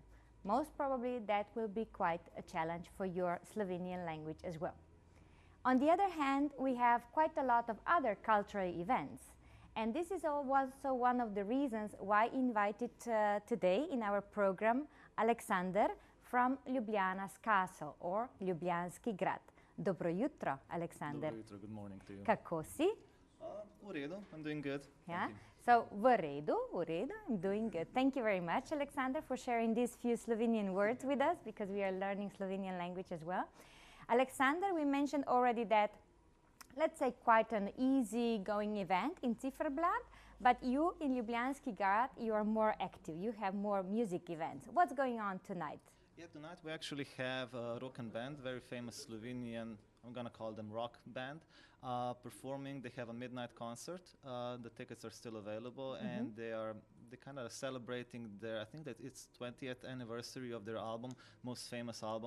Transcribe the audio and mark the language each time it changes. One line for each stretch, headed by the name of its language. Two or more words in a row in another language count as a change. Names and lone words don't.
English: Most probably that will be quite a challenge for your Slovenian language as well. On the other hand, we have quite a lot of other cultural events. And this is also one of the reasons why I invited today in our program Alexander from Ljubljana's castle or Ljubljanski grad.
Slovenian: Dobro jutro, Alexander. Dobro jutro,
English: good morning to you.
Slovenian: Kako si? V redu,
English: I'm doing good. Yeah. So,
Slovenian: v redu,
English: I'm doing good. Thank you very much, Alexander, for sharing these few Slovenian words with us, because we are learning Slovenian language as well. Alexander, we mentioned already that, let's say, quite an easy-going event in Zifferblatt, but you in Ljubljanski grad, you are more active. You have more music events. What's going on tonight? Yeah, tonight we actually have a rock and band, very famous Slovenian, I'm gonna call them rock band, performing. They have a midnight concert. The tickets are still available, and they're kind of celebrating their, I think that it's 20th anniversary of their album, most famous album.